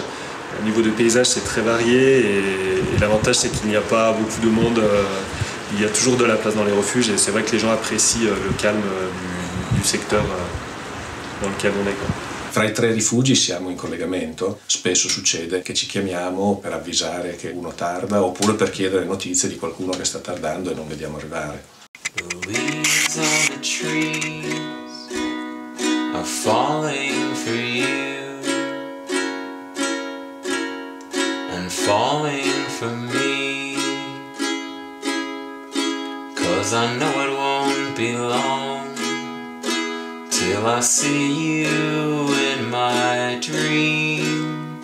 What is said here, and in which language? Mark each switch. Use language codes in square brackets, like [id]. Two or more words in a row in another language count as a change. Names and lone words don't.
[fr] Au niveau du paysage, c'est très varié et l'avantage, c'est qu'il n'y a pas beaucoup de monde. Il y a toujours de la place dans les refuges et c'est vrai que les gens apprécient le calme du secteur dans lequel on est. [it] Fra i 3 rifugi siamo in collegamento. Spesso succede che ci chiamiamo per avvisare che uno tarda oppure per chiedere notizie di qualcuno che sta tardando e non vediamo arrivare. [en] The leaves on the trees are falling for you and falling for me, 'cause I know it won't be long till I see you in my dreams.